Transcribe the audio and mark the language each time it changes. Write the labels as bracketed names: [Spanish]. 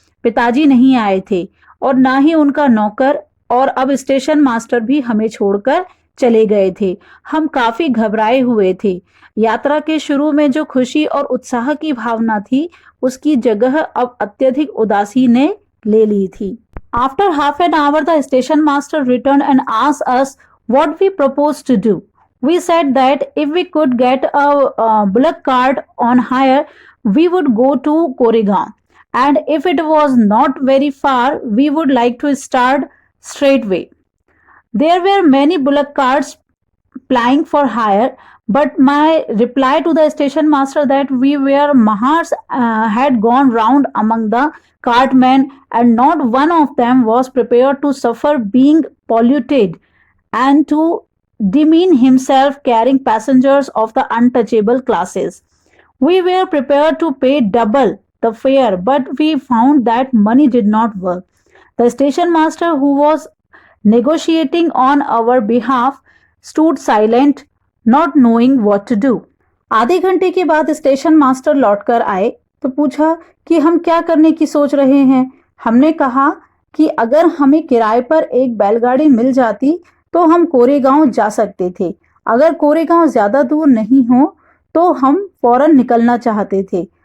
[Hindi] पिताजी नहीं आए थे और ना ही उनका नौकर, और अब स्टेशन मास्टर भी हमें छोड़कर चले गए थे। हम काफी घबराए हुए थे। यात्रा के शुरू में जो खुशी और उत्साह की भावना थी, उसकी जगह अब अत्यधिक उदासी ने ले ली थी। [English] After half an hour, the station master returned and asked us what we proposed to do. We said that if we could get a bullock cart on hire, we would go to Koregaon, and if it was not very far, we would like to start straightway. There were many bullock carts plying for hire, but my reply to the station master that we were Mahars had gone round among the cartmen, and not one of them was prepared to suffer being polluted and to demean himself carrying passengers of the untouchable classes. We were prepared to pay double the fare, but we found that money did not work. The station master, who was negotiating on our behalf, stood silent, not knowing what to do. [Hindi] आधे घंटे के बाद station master लौटकर आए तो पूछा कि हम क्या करने की सोच रहे हैं। हमने कहा कि अगर हमें किराए पर एक बैलगाड़ी मिल जाती तो हम कोरेगांव जा सकते थे। अगर कोरेगांव ज्यादा दूर नहीं हो तो हम फौरन निकलना चाहते थे।